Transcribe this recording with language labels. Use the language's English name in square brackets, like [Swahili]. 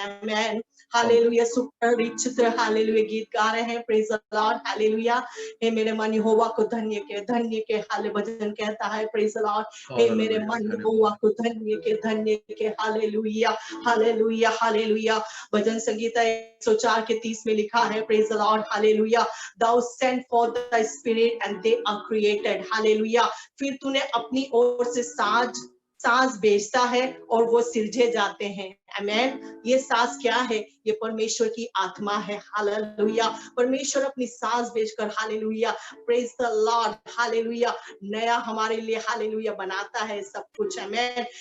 [Hindi] आमेन, hallelujah सुपरिचित hallelujah गीत गा रहे हैं। [English] praise the lord, [Hindi] hallelujah. हे मेरे मन यहोवा को धन्य के, धन्य के, हाले भजन कहता है। [English] praise the lord, [Hindi] हे मेरे मन यहोवा को धन्य के, हालेलुया, हालेलुया, हालेलुया। भजन संगीता 104 के 30 में लिखा है। [English] Praise the lord, hallelujah. Thou send forth thy spirit and they are created. [Hindi] Hallelujah, फिर तूने अपनी ओर से सांस भेजता है और वो सिरजे जाते हैं। आमेन। ये सांस क्या है? ये परमेश्वर की आत्मा है। हालेलुया। परमेश्वर अपनी सांस भेजकर hallelujah, [English] praise the lord, [Hindi] hallelujah, नया हमारे लिए हालेलुया बनाता है सब कुछ। आमेन।